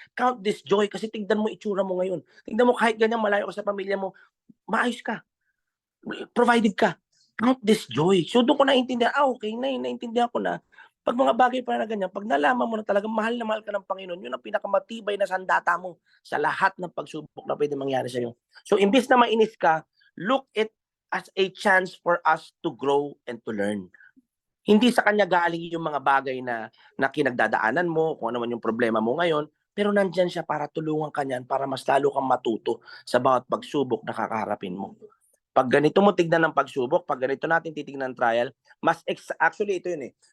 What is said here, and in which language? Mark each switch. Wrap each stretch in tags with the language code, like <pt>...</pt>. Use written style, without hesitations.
<tl>Count this joy kasi tignan mo itsura mo ngayon. Tignan mo kahit ganyan malayo ka sa pamilya mo, maayos ka. Provided ka. Count this joy. So doon ko naintindihan, okay, naintindihan ko na. Pag mga bagay pa na ganyan, pag nalaman mo na talagang mahal na mahal ka ng Panginoon, yun ang pinakamatibay na sandata mo sa lahat ng pagsubok na pwede mangyari sa iyo.</tl> <en>So imbis na mainis ka, look it as a chance for us to grow and to learn.</en> <tl>Hindi sa kanya galing yung mga bagay na kinagdadaanan mo, kung ano man yung problema mo ngayon, pero nandyan siya para tulungan ka niyan, para mas lalo kang matuto sa bawat pagsubok na kakaharapin mo. Pag ganito mo tignan ng pagsubok, pag ganito natin titignan ng trial, actually ito yun eh.</tl>